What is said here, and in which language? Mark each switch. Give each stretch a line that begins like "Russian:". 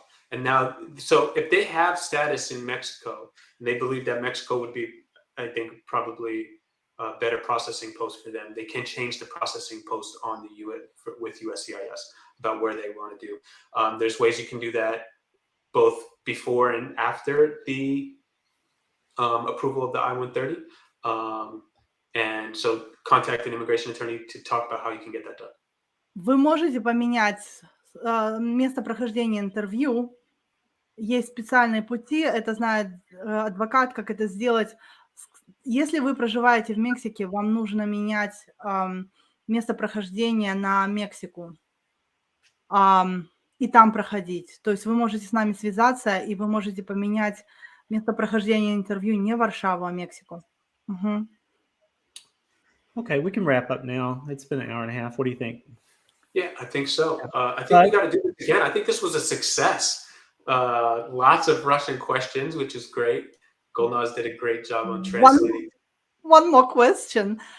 English: And now, so if they have status in Mexico, and they believe that Mexico would be, I think, probably a better processing post for them, they can change the processing post on the with USCIS about where they want to do. There's ways you can do that both before and after the approval of the I-130. And so contact an immigration attorney to talk about how you can get that done.
Russian: Вы можете поменять место прохождения интервью. Есть специальные пути, это знает адвокат, как это сделать. Если вы проживаете в Мексике, вам нужно менять место прохождения на Мексику и там проходить. То есть вы можете с нами связаться, и вы можете поменять место прохождения интервью не Варшаву, а Мексику.
English: Okay, we can wrap up now. It's been an hour and a half. What do you think? Yeah, I think so. I think we got to do this again. I think this was a success. Lots of Russian questions, which is great. Golnaz did a great job on translating. One more question.